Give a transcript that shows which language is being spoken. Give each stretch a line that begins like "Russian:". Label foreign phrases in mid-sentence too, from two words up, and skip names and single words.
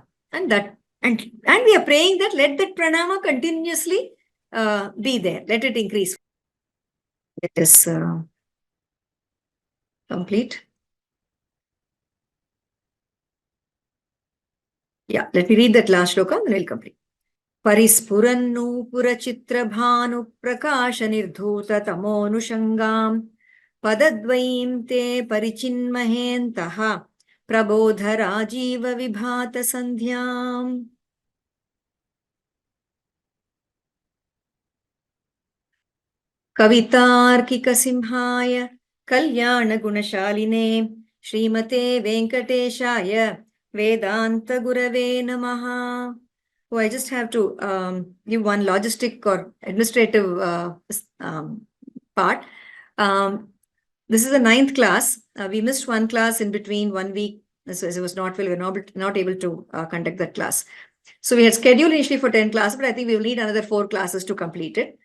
English: And we are praying that let that pranama continuously be there. Let it increase. It is complete. Yeah, let me read that last shloka, then we'll complete.
Sanskrit: Parispurannu purachitrabhanu prakasha nirdhuta tamonushangam padadvaim te parichinmahentaha prabodha rajiva vibhata sandhyam. Kavitarkika simhaya kalyana gunashaline Srimate Venkateshaya Vedanta Gurave Namaha.
English: Oh, I just have to give one logistic or administrative part. This is the 9th class. We missed one class in between 1 week. So as it was not well, we were not able to conduct that class. So we had scheduled initially for 10 classes, but I think we will need another 4 classes to complete it.